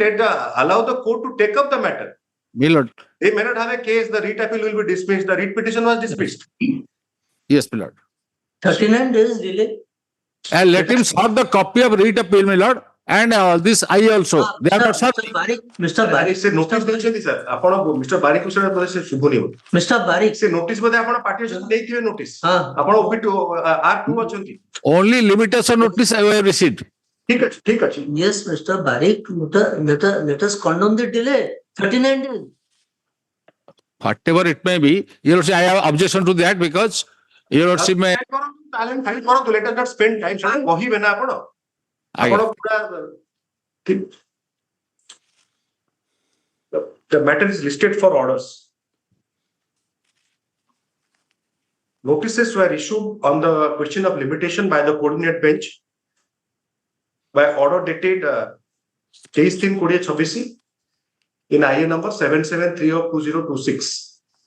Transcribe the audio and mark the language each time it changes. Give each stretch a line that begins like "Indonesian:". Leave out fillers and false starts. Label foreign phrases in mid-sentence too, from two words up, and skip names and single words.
English: Allow the court to take up the matter. My lord. They may not have a case. The writ appeal will be dismissed. The writ petition was dismissed. Yes, my lord. 39 days delay. And let him serve the copy of writ appeal, my lord. And this I also. They are not serving. Mr. Barik.
Odia: Se notice ଦେଇଛନ୍ତି sir. ଆପଣ Mr. Barik ବିଷୟରେ ବୋଧେ ସେ ଶୁଭୁନି।
English: Mr. Barik.
Odia: ସେ notice ବୋଧେ ଆପଣ ପାର୍ଟି ଅଛନ୍ତି ଦେଇଥିବେ notice. ଆପଣ OP2 R2 ଅଛନ୍ତି।
English: Only limitation notice I have received.
Odia: ठीक ଅଛି।
English: Yes, Mr. Barik. Let us condone the delay. 39 days. Whatever it may be, Your Lordship, I have objection to that because Your Lordship may. Talent file କରନ୍ତୁ. Let us not spend time.
Odia: କହିବେ ନା ଆପଣ?
English: The matter is listed for orders. Notices were issued on the question of limitation by the coordinate bench by order dated 23/2026 in IA number 773 of 2026.